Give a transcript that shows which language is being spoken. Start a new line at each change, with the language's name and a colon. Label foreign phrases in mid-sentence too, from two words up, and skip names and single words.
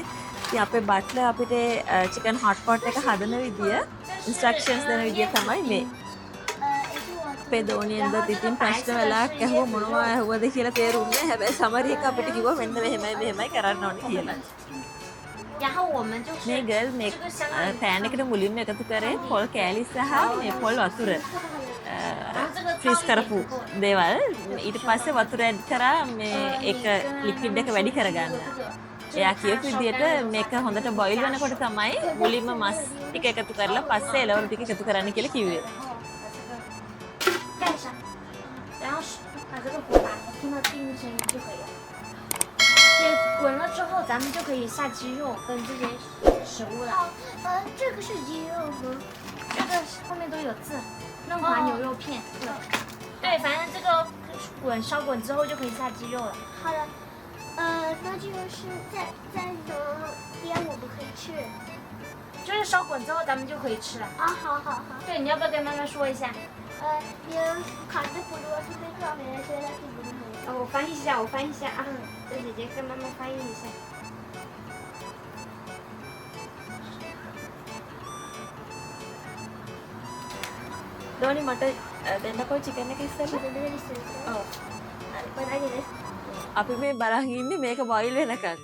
Sinhala: ඉතින් අපේ බට්ලර් අපිට
English: chicken hot pot
Sinhala: එක හදන විදිය ඉන්ස්ට්‍රක්ෂන්ස් දෙන විදිය තමයි මේ. අපේ දෝනියෙන්ද ඉතින් ප්‍රශ්න වෙලාවක් ඇහුව මොනවා ඇහුවද කියලා තේරුන්නේ නැහැ. හැබැයි සමරි එක අපිට කිව්වා මෙන්න මෙහෙමයි කරන්න ඕනේ කියලා.
Chinese: 然后我们就是
Sinhala: මේ ගර්ල් මේ
Chinese: 这个相当于
Sinhala: පෑන් එකට මුලින්ම එකතු කරේ පොල් කෑලි සහ මේ පොල් වතුර
Chinese: 然后这个
Sinhala: ෆ්‍රීස්
Chinese: 倒进
Sinhala: කරපු
Chinese: 去之后
Sinhala: දේවල් ඊට පස්සේ වතුර ඇඩ් කරා මේ ඒක ලික්විඩ් එක වැඩි කරගන්න. එයා කියපු විදිහට මේක හොඳට බොයිල් වෙනකොට තමයි මුලින්ම මස් ටික එකතු කරලා පස්සේ එළවලු ටික එකතු කරන්න කියලා කිව්වේ.
Chinese: 盖上，然后把这个火打开，听到叮的声音就可以了。这滚了之后，咱们就可以下鸡肉跟这些食物了。这个是鸡肉吗？这个后面都有字，嫩滑牛肉片。对，对，反正这个烧滚之后就可以下鸡肉了。好了，那就是在哪边我们可以吃？就是烧滚之后咱们就可以吃了。啊，好好好。对，你要不要跟妈妈说一下？你看着不多，是被上面的写的是不是？我翻译一下，我翻译一下啊。这姐姐跟妈妈翻译一下。
Sinhala: දෝනි මට දෙන්නකෝ චිකන් එක ඉස්සෙල්ලා. ඔව්. අපි මේ බලන් ඉන්නේ මේක බොයිල් වෙනකන්.